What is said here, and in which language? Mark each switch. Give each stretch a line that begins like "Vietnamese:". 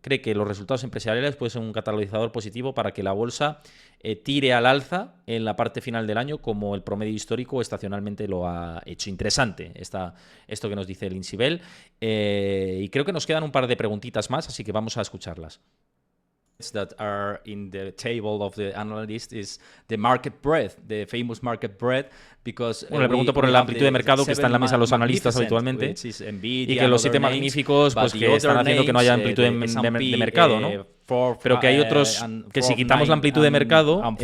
Spanish: Cree que los resultados empresariales pueden ser un catalizador positivo para que la bolsa tire al alza en la parte final del año, como el promedio histórico estacionalmente lo ha hecho. Interesante esto que nos dice Lindsey Bell. Y creo que nos quedan un par de preguntitas más, así que vamos a escucharlas.
English: That are in the table of the analyst is the
Spanish: market breadth,
English: the famous market breadth, because
Spanish: le pregunto por la amplitud de mercado que está en la mesa de los analistas habitualmente, y que los 7 magníficos pues que están haciendo que no haya amplitud de mercado, ¿no? Pero que hay otros que si quitamos la amplitud de mercado